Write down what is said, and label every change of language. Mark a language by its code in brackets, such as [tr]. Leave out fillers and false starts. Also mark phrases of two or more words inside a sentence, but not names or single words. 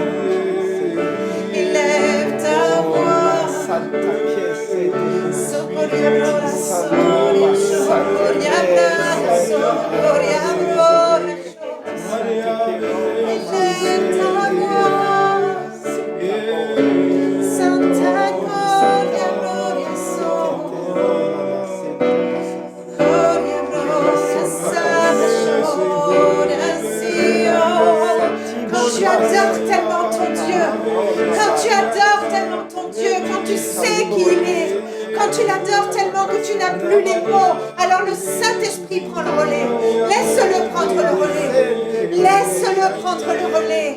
[fr] Élève ta voix. Socoria Brora, Soria, Socoria Brora, Socoria Brora. Élève ta voix. Santa Gloria, Gloria Sola. Gloria, Gloria, Santa Gloria Sion. Quand tu adores tellement ton Dieu, quand tu adores tellement ton Dieu, quand tu sais qui il est, quand tu l'adores tellement que tu n'as plus les mots, alors le Saint-Esprit prend le relais. Laisse-le prendre le relais. Laisse-le prendre le relais.